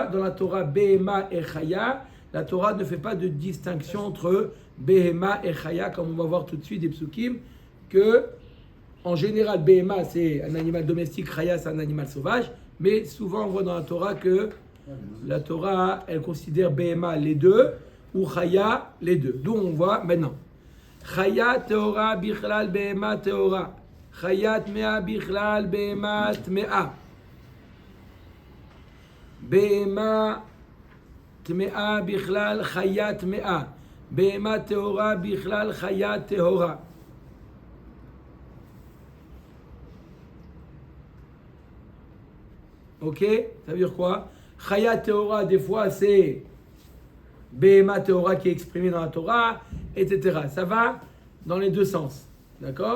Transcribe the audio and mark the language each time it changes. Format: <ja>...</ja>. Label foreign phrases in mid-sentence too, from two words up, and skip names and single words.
<fr>Dans la Torah, Behema et Chaya, la Torah ne fait pas de distinction entre Behema et Chaya, comme on va voir tout de suite des psukim, que en général, Behema c'est un animal domestique, Chaya c'est un animal sauvage, mais souvent on voit dans la Torah que la Torah, elle considère Behema les deux, ou Chaya les deux. D'où on voit maintenant.</fr> <he>חיה טהורה בכלל בהמה טהורה. חיה טמאה בכלל בהמה טמאה. בהמה טמאה בכלל חיה טמאה. בהמה טהורה בכלל חיה טהורה.</he> <fr>Ok? Ça veut dire quoi?</fr> <he>חיה טהורה,</he> <fr>des fois c'est</fr> <he>בהמה טהורה</he> <fr>qui est exprimé dans la Torah, etc. Ça va dans les deux sens. D'accord?</fr>